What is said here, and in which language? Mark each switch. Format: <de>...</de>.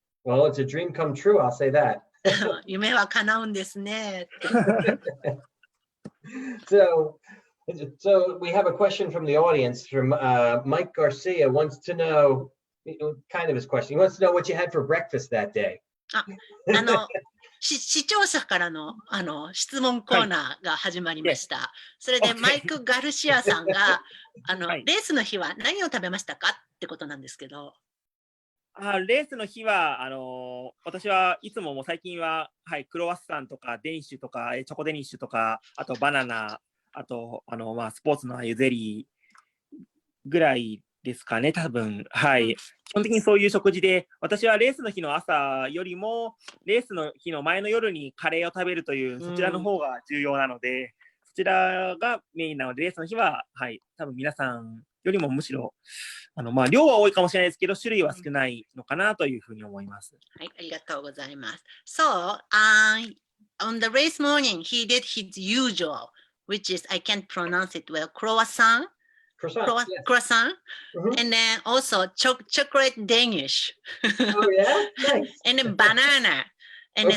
<en>Well, it's a dream come true, I'll say that.</en> <ja>夢は叶うんですね。</ja> <en>So we have a question from the audience from Mike Garcia wants to know, kind of his question. He wants to know what you had for breakfast that day.</en> <ja>視聴者からの質問コーナーが始まりました。それでマイク・ガルシアさんがレースの日は何を食べましたかってことなんですけど。レースの日は私はいつももう最近は、クロワッサンとかデニッシュとかチョコデニッシュとかあとバナナあとスポーツのああいうゼリーぐらいですかね、多分。はい。基本的にそういう食事で、私はレースの日の朝よりも、レースの日の前の夜にカレーを食べるという、そちらの方が重要なので、そちらがメインなので、レースの日は、はい、多分皆さんよりもむしろ、量は多いかもしれないですけど、種類は少ないのかなというふうに思います。はい、ありがとうございます。</ja> <en>So, on the race morning, he did his usual, which is, I can't pronounce it well, croissant, Yes. croissant, Mhm. and then also chocolate Danish, Oh yeah, nice. and then banana, and then</en>